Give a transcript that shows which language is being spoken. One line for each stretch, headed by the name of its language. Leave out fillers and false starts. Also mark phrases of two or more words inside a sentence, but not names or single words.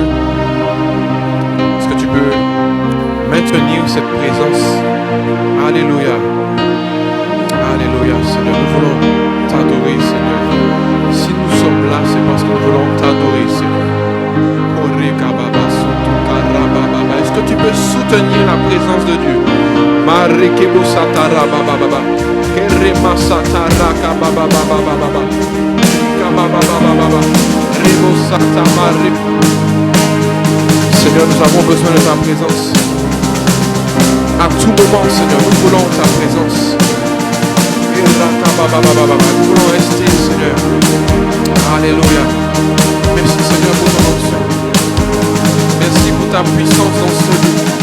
French: Est-ce que tu peux maintenir cette présence? Alléluia. Alléluia. Seigneur, nous voulons t'adorer, Seigneur. Si nous sommes là, c'est parce que nous voulons t'adorer, Seigneur. Est-ce que tu peux présence de Dieu. Marekebo satara baba baba. Kerema satara kababa baba baba. Kababa baba baba. Rebo satama. Seigneur, nous avons besoin de ta présence. À tout moment, Seigneur, nous voulons ta présence. Nous voulons rester, Seigneur. Alléluia. Merci, Seigneur, pour ton onction. Merci pour ta puissance dans ce lieu.